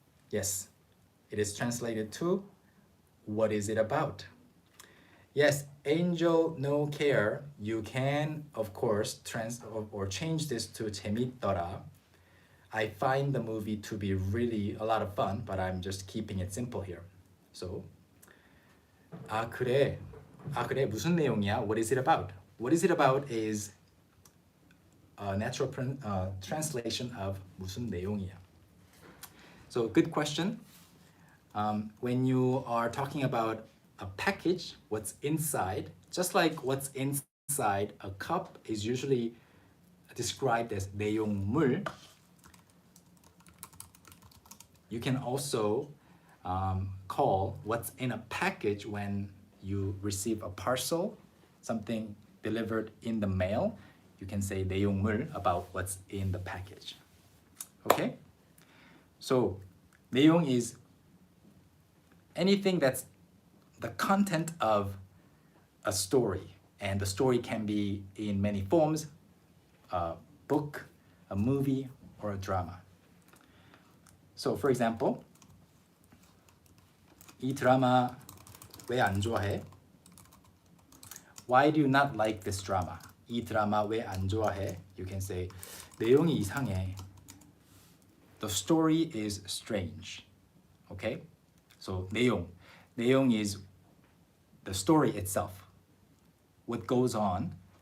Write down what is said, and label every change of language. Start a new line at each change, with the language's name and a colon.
English: Yes, it is translated to what is it about? Yes, Angel No Care, you can of course change this to 재밌더라. I find the movie to be really a lot of fun, but I'm just keeping it simple here.
Korean: So, 아 그래 무슨 내용이야?
English: What is it about? What is it about is a natural translation of
Korean: 무슨 내용이야.
English: So, good question. When you are talking about a package, what's inside, just like what's inside a cup is usually described as 내용물, you can also call what's in a package when you receive a parcel, something delivered in the mail, you can say 내용물 about what's in the package. Okay? So 내용 is anything that's the content of a story, and the story can be in many forms, a book, a movie, or a drama. So for example,
Korean: 이 드라마 왜 안 좋아해?
English: Why do you not like this drama?
Korean: 이 드라마 왜 안 좋아해?
English: You can say
Korean: 내용이 이상해.
English: The story is strange. Okay? So 내용 is the story itself. What goes on.